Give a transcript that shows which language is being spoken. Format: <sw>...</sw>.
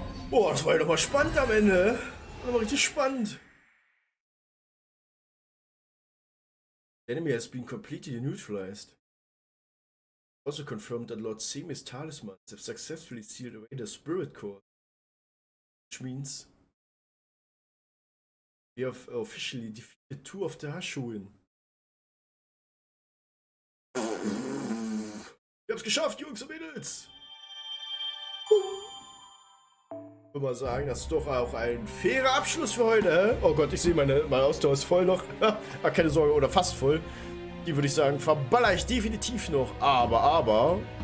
<de>Boah, das war ja doch mal spannend am Ende. Das war mal richtig spannend.</de> <en>The enemy has been completely neutralized. Also confirmed that Lord Semi's talismans have successfully sealed away the spirit core. Which means we have officially defeated 2 of the Hyoubi.</en> <de>Wir haben's geschafft, Jungs und Mädels! Ich würde mal sagen, das ist doch auch ein fairer Abschluss für heute. Oh Gott, ich sehe meine Ausdauer ist voll noch. Keine Sorge, oder fast voll. Die würde ich sagen, verballer ich definitiv noch. Aber.</de>